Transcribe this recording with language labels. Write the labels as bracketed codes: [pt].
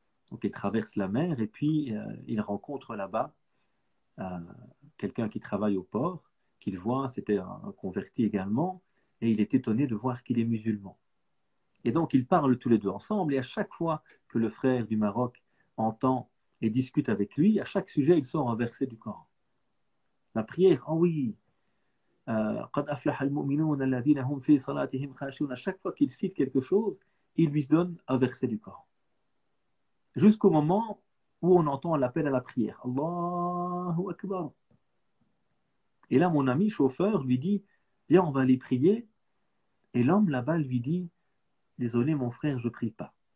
[fr] Donc il traverse la mer et puis il rencontre là-bas quelqu'un qui travaille au port, qu'il voit, c'était un converti également, et il est étonné de voir qu'il est musulman. Et donc ils parlent tous les deux ensemble, et à chaque fois que le frère du Maroc entend et discute avec lui, à chaque sujet il sort un verset du Coran. La prière, oh oui, [ar] قد أفلح المؤمنون الذين هم في صلاتهم خاشعون. [fr] À chaque fois qu'il cite quelque chose, il lui donne un verset du Coran. Jusqu'au moment où on entend l'appel à la prière. Allahu Akbar. Et là, mon ami chauffeur lui dit, viens, on va aller prier. Et l'homme là-bas lui dit, désolé mon frère, je ne prie pas.